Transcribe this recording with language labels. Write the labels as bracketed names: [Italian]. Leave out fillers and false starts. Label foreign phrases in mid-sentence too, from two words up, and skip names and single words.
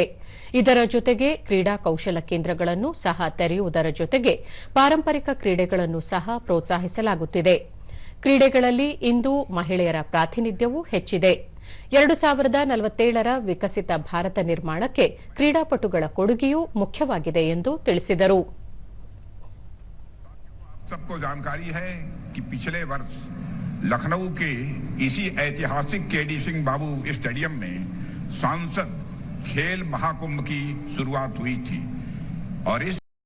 [Kannada] ಇದರ ಜೊತೆಗೆ ಕ್ರೀಡಾ ಕೌಶಲ ಕೇಂದ್ರಗಳನ್ನು ಸಹ ತೆರೆಯುವುದರ ಜೊತೆಗೆ ಪಾರಂಪರಿಕ ಕ್ರೀಡೆಗಳನ್ನು ಸಹ ಪ್ರೋತ್ಸಾಹಿಸಲಾಗುತ್ತಿದೆ. ಕ್ರೀಡೆಗಳಲ್ಲಿ ಇಂದು ಮಹಿಳೆಯರ ಪ್ರಾತಿನಿಧ್ಯವೂ ಹೆಚ್ಚಿದೆ. 2047ರ ವಿಕಸಿತ ಭಾರತ ನಿರ್ಮಾಣಕ್ಕೆ ಕ್ರೀಡಾಪಟುಗಳ ಕೊಡುಗೆಯೂ ಮುಖ್ಯವಾಗಿದೆ ಎಂದು ತಿಳಿಸಿದರು. [Hindi] लखनऊ के इसी ऐतिहासिक केडी सिंह बाबू स्टेडियम में सांसद खेल महाकुंभ की शुरुआत हुई थी और इस